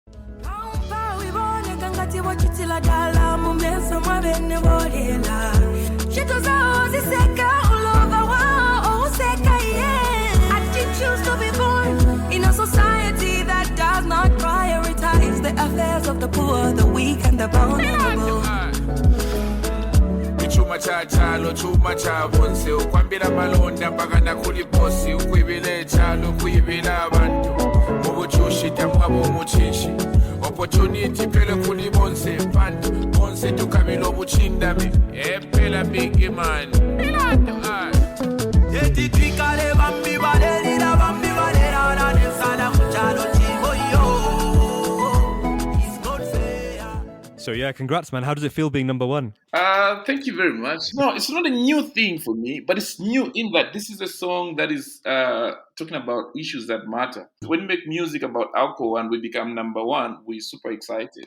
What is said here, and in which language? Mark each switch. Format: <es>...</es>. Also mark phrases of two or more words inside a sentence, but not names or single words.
<en>In a society that does not prioritize the affairs of the poor, the weak, and the vulnerable.</en> <bem>Chuma cha chalo, chuma cha bonse, ukwambira malonda mpaka nakuli bosi, ukwibile chalo, kwibila abantu, mubuchushi tamwabo muchishi, opportunity pele kuli bonse, pantu, bonse tukamilo buchindami,</bem> <en>pela big man,</en> <bem>PilAto, yeti twikale bambi balelira, bambi balera, na nesala mchalo chivo yo.</bem> <en>So yeah, congrats, man. How does it feel being number one? Thank you very much. No, it's not a new thing for me, but it's new in that this is a song that is talking about issues that matter. When we make music about alcohol and we become number one, we're super excited.</en>